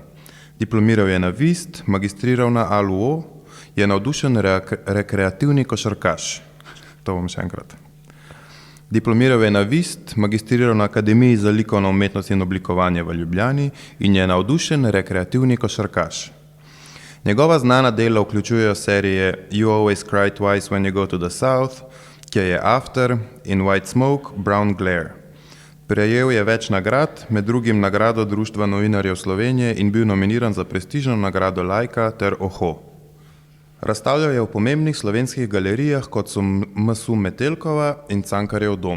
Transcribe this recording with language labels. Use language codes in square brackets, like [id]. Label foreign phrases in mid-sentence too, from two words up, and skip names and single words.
[sl] Diplomiral je na VIST, magistriral na ALUO, je navdušen rekreativni košarkaš. To bom še enkrat. Diplomiral je na VIST, magistriral na Akademiji za likovno umetnost in oblikovanje v Ljubljani in je navdušen rekreativni košarkaš. Njegova znana dela vključujejo serije You Always Cry Twice When You Go to the South, Kje je After in White Smoke, Brown Glare. Prejel je več nagrad, med drugim nagrado Društva novinarjev Slovenije in bil nominiran za prestižno nagrado Laika ter Oho. Razstavljal je v pomembnih slovenskih galerijah, kot so MSU Metelkova in Cankarjev dom.